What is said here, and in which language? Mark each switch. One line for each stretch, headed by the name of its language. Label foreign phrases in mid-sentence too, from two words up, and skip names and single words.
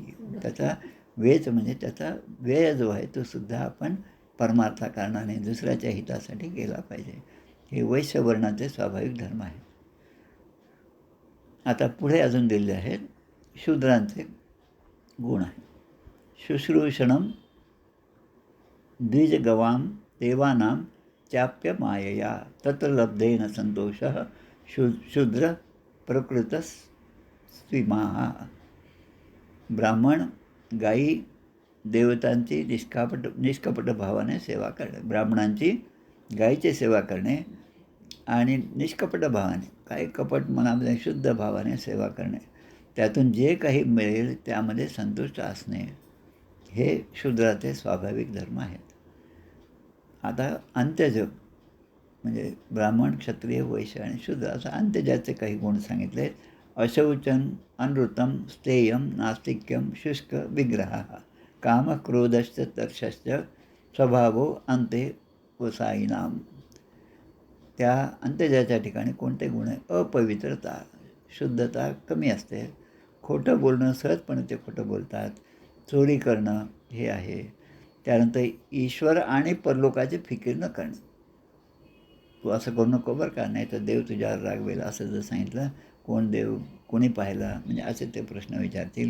Marathi: त्याचा वेच म्हणजे त्याचा व्यय जो आहे तो सुद्धा आपण परमार्थाकारणाने दुसऱ्याच्या हितासाठी केला पाहिजे. हे वैश्यवर्णाचे स्वाभाविक धर्म आहे. आता पुढे अजून दिलेले आहेत शूद्रांचे गुण आहे.
Sanskrit: शुश्रूषणम द्विजगवाम देवानां चाप्य मायया तत्र लब्धेन संतोषः शूद्र प्रकृतस्त्विमाः.
Marathi: ब्राह्मण गायी देवतांची निष्कपट भावाने सेवा करणे. ब्राह्मणांची गायीची सेवा करणे आणि निष्कपट भावाने, काही कपट मनामध्ये शुद्ध भावाने सेवा करणे, त्यातून जे काही मिळेल त्यामध्ये संतुष्ट असणे, हे शूद्राचे स्वाभाविक धर्म आहेत. आता अंत्यजग म्हणजे ब्राह्मण, क्षत्रिय, वैश्य आणि शूद्र असं अंत्यजाचे काही गुण सांगितले.
Sanskrit: अशौचन अनृतम स्थेयम नास्तिक्यम शुष्क विग्रह काम क्रोधश्च तर्षश्च स्वभावो अंते वसाईनाम.
Marathi: त्या अंत्यजाच्या ठिकाणी कोणते गुण आहे? अपवित्रता, शुद्धता कमी असते, खोटं बोलणं, सहजपणे ते खोटं बोलतात, चोरी करणं हे आहे. त्यानंतर ईश्वर आणि परलोकाची फिकीर न करणे. तू असं करू नको बरं का, नाही तर देव तुझ्यावर रागवेल, असं जर सांगितलं, कोण देव, कोणी पाहिला, म्हणजे असे ते प्रश्न विचारतील.